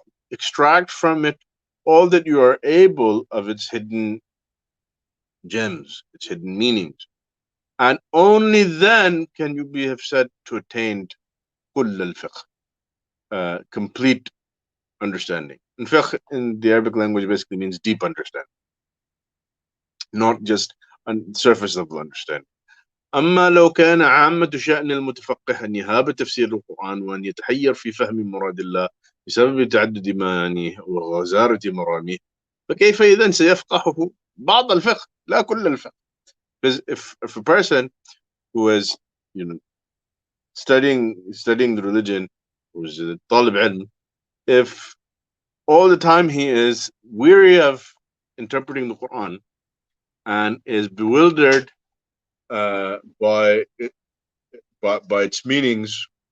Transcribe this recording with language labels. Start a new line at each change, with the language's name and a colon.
English: extract from it all that you are able of its hidden gems, its hidden meanings, and only then can you have said to attain
Arabic: كل الفقه,
English: complete understanding. And fiqh in the Arabic language basically means deep understanding, not just surface level understanding.
Arabic: أما لو كان عامة شأن المتفقه أن يهاب تفسير القرآن وأن يتحير في فهم مراد الله بسبب تعدد معانيه وغزارة مراميه، فكيف إذن سيفقهه بعض الفقه لا كل الفقه?
English: Because if a person who is, studying the religion, who's a طالب علم, if all the time he is weary of interpreting the Quran and is bewildered by its meanings,